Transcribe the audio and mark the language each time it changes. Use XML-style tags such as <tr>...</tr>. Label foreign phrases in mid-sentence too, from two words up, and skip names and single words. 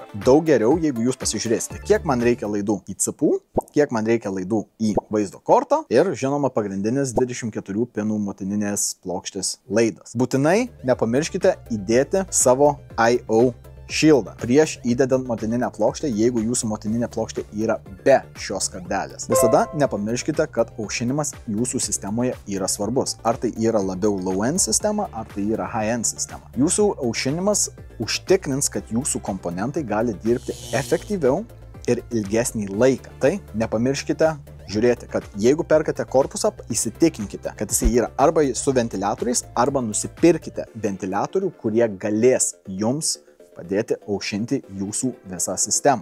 <lt>Daug geriau, jeigu jūs pasižiūrėsite, kiek man reikia laidų į CPU, kiek man reikia laidų į vaizdo kortą ir, žinoma, pagrindinis 24 pinų motininės plokštės laidas. Būtinai nepamirškite įdėti savo I/O šildą prieš įdedant motininę plokštę, jeigu jūsų motininė plokštė yra be šios kardelės. Visada nepamirškite, kad aušinimas jūsų sistemoje yra svarbus. Ar tai yra labiau low-end sistema, ar tai yra high-end sistema. Jūsų aušinimas užtikrins, kad jūsų komponentai gali dirbti efektyviau ir ilgesnį laiką. Tai nepamirškite žiūrėti, kad jeigu perkate korpusą, įsitikinkite, kad jis yra arba su ventiliatoriais, arba nusipirkite ventiliatorių, kurie galės jums padėti aušinti jūsų visą sistemą.</lt>